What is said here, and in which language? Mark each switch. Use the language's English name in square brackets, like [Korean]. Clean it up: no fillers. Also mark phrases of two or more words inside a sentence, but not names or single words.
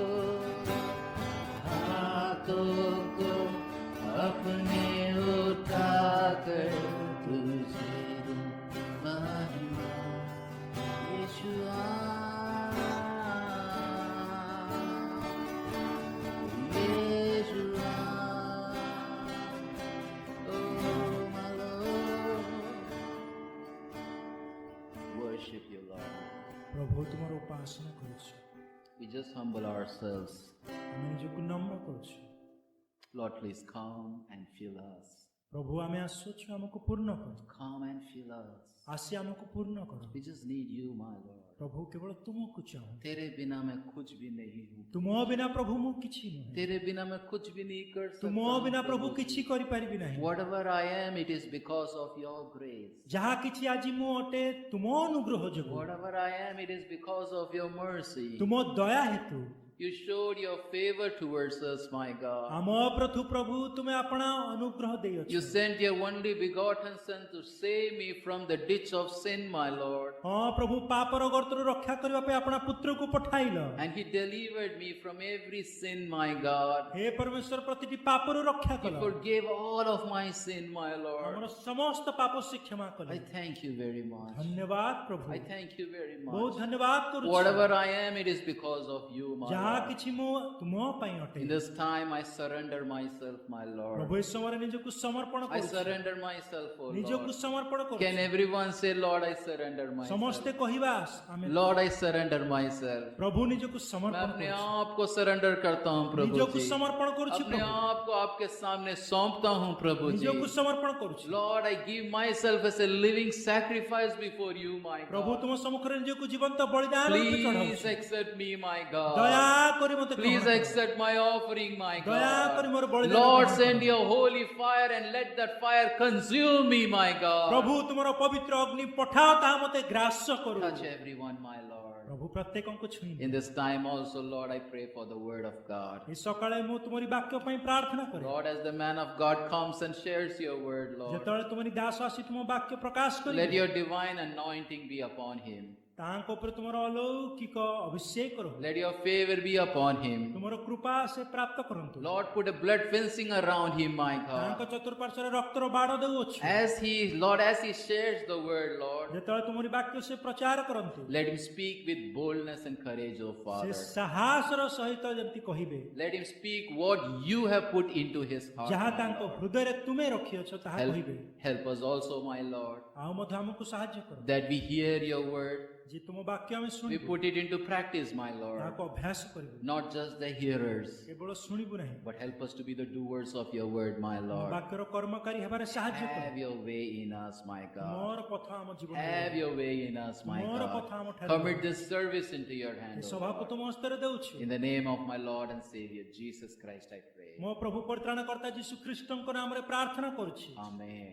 [Hindi] अपने उठाकर तुझे दूं महिमा [English] यीशुआ यीशुआ oh my Lord worship you Lord [Odia] ପ୍ରଭୁ ତୁମର ଉପାସନା କରୁଛୁ [English] we just humble ourselves [Odia] ଆମେ ନିଜକୁ ନମ୍ର କରୁଛୁ [English] Lord please come and fill us [Odia] ପ୍ରଭୁ ଆମେ ଆସୁଛୁ ଆମକୁ ପୂର୍ଣ୍ଣ କର [English] come and fill us [Odia] ଆସି ଆମକୁ ପୂର୍ଣ୍ଣ କର [English] we just need you my Lord [Odia] ପ୍ରଭୁ କେବଳ ତୁମକୁ ଚାହୁଁ [Hindi] तेरे बिना मैं कुछ भी नहीं हूँ [Odia] ତୁମ ବିନା ପ୍ରଭୁ ମୁଁ କିଛି ନୁହେଁ [Hindi] तेरे बिना मैं कुछ भी नहीं कर [Odia] ତୁମ [Hindi] सकता [Odia] ବିନା ପ୍ରଭୁ କିଛି କରିପାରିବି ନାହିଁ [English] whatever I am it is because of your grace [Odia] ଯାହା କିଛି ଆଜି ମୁଁ ଅଟେ ତୁମ ଅନୁଗ୍ରହ ଯୋଗୁଁ [English] whatever I am it is because of your mercy [Odia] ତୁମ ଦୟା ହେତୁ [English] you showed your favor towards us my God [Odia] ଆମ ପ୍ରଥୁ ପ୍ରଭୁ ତୁମେ ଆପଣା ଅନୁଗ୍ରହ ଦେଇଅଛ [English] you sent your only begotten son to save me from the ditch of sin my Lord [Odia] ହଁ ପ୍ରଭୁ ପାପର ଗର୍ତ୍ତରୁ ରକ୍ଷା କରିବା ପାଇଁ ଆପଣା ପୁତ୍ରକୁ ପଠାଇଲ [English] and he delivered me from every sin my God [Odia] ହେ ପରମେଶ୍ୱର ପ୍ରତିଟି ପାପରୁ ରକ୍ଷା [English] he [Odia] କଲ [English] forgave all of my sin my Lord [Odia] ଆମର ସମସ୍ତ ପାପ ସେ କ୍ଷମା କଲେ [English] I thank you very much [Odia] ଧନ୍ୟବାଦ ପ୍ରଭୁ [English] I thank you very [Odia] ବହୁତ [English] much [Odia] ଧନ୍ୟବାଦ କରୁଛି [English] whatever I am it is because of you my [Odia] ଯାହା [English] Lord [Odia] କିଛି ମୁଁ ତୁମ ପାଇଁ ଅଟେ [English] in this time I surrender myself my Lord [Odia] ପ୍ରଭୁ ଏ ସମୟରେ ନିଜକୁ ସମର୍ପଣ [English] I [Odia] କରୁଛି [English] surrender myself oh [Odia] ନିଜକୁ [English] Lord [Odia] ସମର୍ପଣ [English] can [Odia] କରୁଛି [English] everyone say Lord I surrender myself [Odia] ସମସ୍ତେ କହିବା ଆମେ [English] Lord I surrender myself [Odia] ପ୍ରଭୁ ନିଜକୁ [Hindi] मैं [Odia] ସମର୍ପଣ [Hindi] अपने [Odia] କରୁଛି [Hindi] आप को सरेंडर करता हूँ प्रभु [Odia] ନିଜକୁ [Hindi] जी [Odia] ସମର୍ପଣ କରୁଛି [Hindi] अपने [Odia] ପ୍ରଭୁ [Hindi] आप को आपके सामने सौंपता हूँ प्रभु जी [Odia] ନିଜକୁ ସମର୍ପଣ କରୁଛି [English] Lord I give myself as a living sacrifice before you my [Odia] ପ୍ରଭୁ [English] God [Odia] ତୁମ ସମ୍ମୁଖରେ ନିଜକୁ ଜୀବନ୍ତ ବଳିଦାନ ରୂପେ [English] please [Odia] ଚଢ଼ାଉଛି [English] accept me my God [Odia] ଦୟା କରି ମୋତେ [English] please [Odia] ଗ୍ରହଣ କର। [English] accept my offering my [Odia] ଦୟା କରି ମୋର [English] God [Odia] ବଳିଦାନ [English] Lord [Odia] ଗ୍ରହଣ [English] send [Odia] କର। [English] your holy fire and let that fire consume me my God [Odia] ପ୍ରଭୁ ତୁମର ପବିତ୍ର ଅଗ୍ନି ପଠାଅ ତାହା ମୋତେ ଗ୍ରାସ କରୁ [English] touch everyone my Lord [Odia] ପ୍ରଭୁ ପ୍ରତ୍ୟେକଙ୍କୁ ଛୁଇଁ [English] in this time also Lord I pray for the word of God [Odia] ଏ ସକାଳେ ମୁଁ ତୁମରି ବାକ୍ୟ ପାଇଁ ପ୍ରାର୍ଥନା କରେ [English] Lord as the man of God comes and shares your word Lord [Odia] ଯେତେବେଳେ ତୁମରି ଦାସ ଆସି ତୁମ ବାକ୍ୟ ପ୍ରକାଶ [English] let [Odia] କରିବେ [English] your divine anointing be upon him [Odia] ତାଙ୍କ ଉପରେ ତୁମର ଅଲୌକିକ ଅଭିଷେକ କର [English] let your favor be upon him [Odia] ତୁମର କୃପା ସେ ପ୍ରାପ୍ତ କରନ୍ତୁ [English] Lord put a blood fencing around him my [Odia] ତାଙ୍କ [English] God [Odia] ଚତୁଃପାର୍ଶ୍ୱରେ ରକ୍ତର ବାଡ଼ ଦେଉଅଛୁ [English] as he shares the word Lord [Odia] ଯେତେବେଳେ ତୁମରି ବାକ୍ୟ ସେ ପ୍ରଚାର କରନ୍ତି [English] let him speak with boldness and courage O [Odia] ସେ [English] Father [Odia] ସାହସର ସହିତ ଯେମିତି କହିବେ [English] let him speak what you have put into his heart [Odia] ଯାହା [English] my [Odia] ତାଙ୍କ [English] Lord. [Odia] ହୃଦୟରେ ତୁମେ ରଖିଅଛ ତାହା କହିବେ [English] help us also my Lord [Odia] ଆଉ ମଧ୍ୟ ଆମକୁ ସାହାଯ୍ୟ କର [English] that we hear your word [Odia] ଯେ ତୁମ ବାକ୍ୟ ଆମେ [English] we [Odia] ଶୁଣିବୁ [English] put it into practice my Lord [Odia] ତାହାକୁ ଅଭ୍ୟାସ କରିବୁ [English] not just the hearers [Odia] କେବଳ ଶୁଣିବୁ ନାହିଁ [English] but help us to be the doers of your word my Lord [Odia] ବାକ୍ୟର କର୍ମକାରୀ ହେବାରେ ସାହାଯ୍ୟ କର [English] have your way in us my God [Odia] ମୋର ପଥ ଆମ [English] have [Odia] ଜୀବନରେ [English] your way in us my [Odia] ମୋର ପଥ [English] God [Odia] ଆମ ଠାରେ [English] commit this service into your [Odia] ଏ [English] hand O [Odia] ସଭାକୁ [English] Lord. [Odia] ତୁମ ହସ୍ତରେ ଦେଉଛୁ [English] in the name of my Lord and Savior Jesus Christ I pray [Odia] ମୋ ପ୍ରଭୁ ପରିତ୍ରାଣକର୍ତ୍ତା ଯୀଶୁ ଖ୍ରୀଷ୍ଟଙ୍କ ନାମରେ ପ୍ରାର୍ଥନା କରୁଛି [English] amen